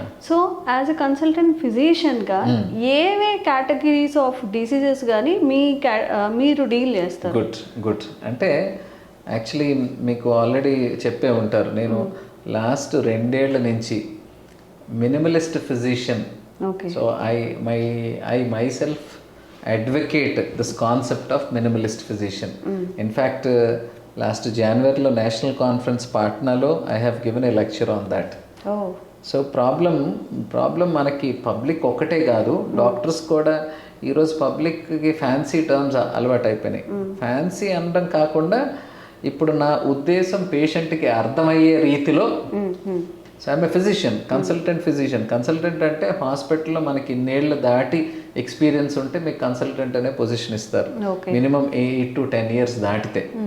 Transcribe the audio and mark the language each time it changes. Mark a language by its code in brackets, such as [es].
[te] So as a consultant ఫిజిషియన్గా ఏవే categories of diseases కానీ మీరు డీల్ చేస్తారు? [en] Good. [te] అంటే యాక్చువల్లీ మీకు ఆల్రెడీ చెప్పే ఉంటారు, నేను లాస్ట్ 2 ఏళ్ల నుంచి minimalist physician. [en] So I myself advocate this concept of minimalist physician. In fact, last January [te] లో national conference పాట్నాలో [en] I have given a lecture on that. [te] So problem మనకి పబ్లిక్ ఒకటే కాదు, డాక్టర్స్ కూడా ఈరోజు పబ్లిక్కి ఫ్యాన్సీ టర్మ్స్ అలవాటు అయిపోయినాయి. ఫ్యాన్సీ అనడం కాకుండా ఇప్పుడు నా ఉద్దేశం పేషెంట్కి అర్థమయ్యే రీతిలో. [en] So I'm a physician, consultant physician. [te] Consultant అంటే హాస్పిటల్లో మనకి ఇన్నేళ్ళు దాటి ఎక్స్పీరియన్స్ ఉంటే మీకు కన్సల్టెంట్ అనే పొజిషన్ ఇస్తారు, మినిమం 8 to 10 years దాటితే.